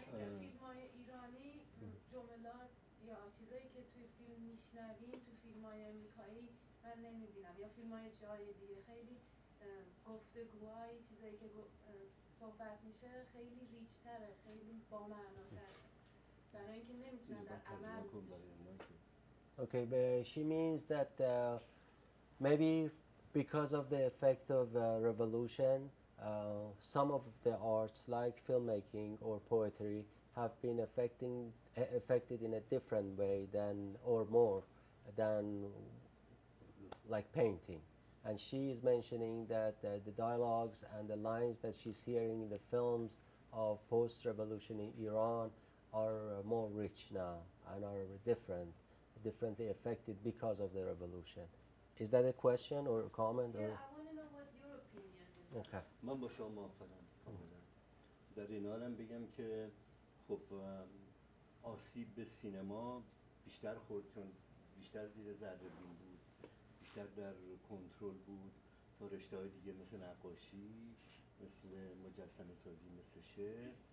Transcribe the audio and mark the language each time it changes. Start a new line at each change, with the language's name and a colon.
Persian: فیلم‌های ایرانی جملات یا چیزایی که توی فیلم میشنویم تو فیلم‌های امریکایی من نمیبینم، یا فیلم‌های جای دیگه خیلی گفتگوهای چیزایی که صحبت میشه خیلی ریچ‌تره، خیلی با معناتره، برای اینکه نمیتونن در عمل.
English: Okay, but she means that maybe because of the effect of revolution, some of the arts like filmmaking or poetry have been affected in a different way than, or more than, like painting. And she is mentioning that the dialogues and the lines that she's hearing in the films of post-revolution in Iran are more rich now and are differently affected because of the revolution. Is that a question or a comment? Yeah, or? I want to know what your opinion is. Okay.
Persian: من با شما موافقم کاملا. در این حالم بگم که خب آسیب به سینما بیشتر خورد، چون بیشتر زیر ذره‌بین بود، بیشتر در کنترل بود تا رشته‌های دیگه مثل نقاشی، مثل مجسمه سازی، مثل شعر.